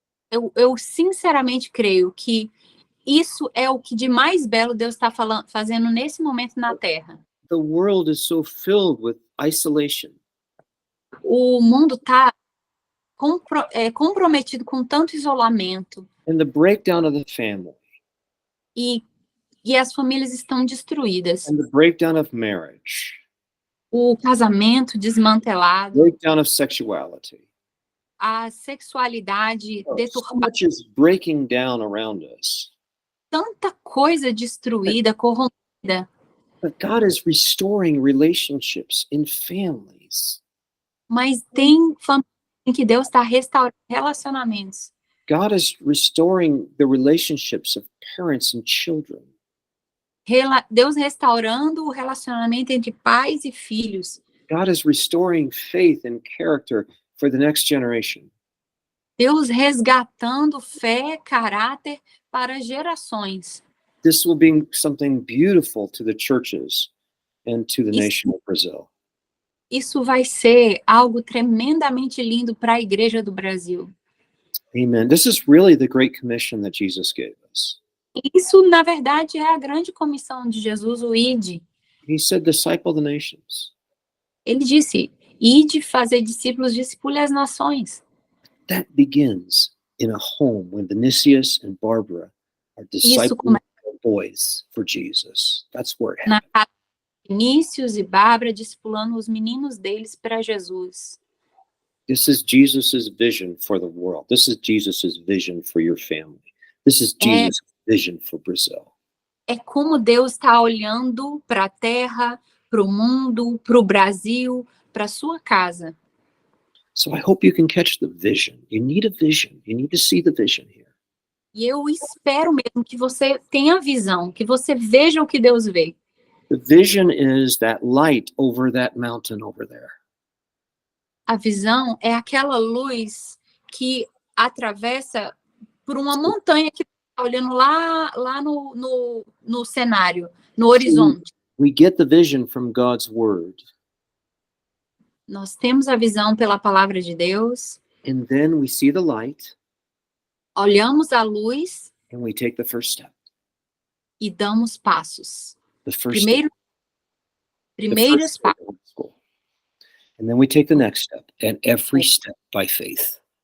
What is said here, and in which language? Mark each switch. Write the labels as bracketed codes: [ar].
[pt] Eu sinceramente creio que isso é o que de mais belo Deus está fazendo nesse momento na Terra. [en] The world is so filled with isolation. [pt] O mundo está comprometido com tanto isolamento [en] And the breakdown of the family, [pt] e as famílias estão destruídas. [en] and the breakdown of marriage, [pt] O casamento desmantelado, [en] breakdown of sexuality. [pt] a sexualidade [en] So [pt] deturpada, [en] much is breaking down around us. [pt] tanta coisa destruída, corrompida. [en] But God is restoring relationships in families. [pt] Mas tem família em que Deus está restaurando relacionamentos. [en] God is restoring the relationships of parents and children. [pt] Deus restaurando o relacionamento entre pais e filhos. [en] God is restoring faith and character for the next generation. [pt] Deus resgatando fé, caráter para gerações. [en] This will be something beautiful to the churches and to the [pt] Isso- [en] nation of Brazil. [pt] Isso vai ser algo tremendamente lindo para a Igreja do Brasil. [en] Amen. This is really the great commission that Jesus gave us. [pt] Isso, na verdade, é a grande comissão de Jesus, o Ide. [en] He said, disciple the nations. [pt] Ele disse, ide fazer discípulos, discipule as nações. [en] That begins in a home when Vinicius and Barbara are discipling [pt] começa- [en] their boys for Jesus. That's where it [pt] Na [en] happens. [pt] casa de Vinícius e Bárbara, discipulando os meninos deles para Jesus. [en] This is Jesus's vision for the world. This is Jesus's vision for your family. This is Jesus' vision for Brazil. [pt] É como Deus está olhando para a terra, para o mundo, para o Brasil, para a sua casa. [en] So I hope you can catch the vision. You need a vision. You need to see the vision here. [pt] E eu espero mesmo que você tenha visão, que você veja o que Deus vê. [en] The vision is that light over that mountain over there. [pt] A visão é aquela luz que atravessa por uma montanha que está olhando lá no cenário, no horizonte. [en] We get the vision from God's word, [pt] Nós temos a visão pela palavra de Deus, [en] and then we see the light, [pt] olhamos a luz [en] and we take the first step. [pt] e damos passos. [en] The first [pt] Primeiros [en] step [pt] passos. [en] of school. And then we take the next step, and every step by faith.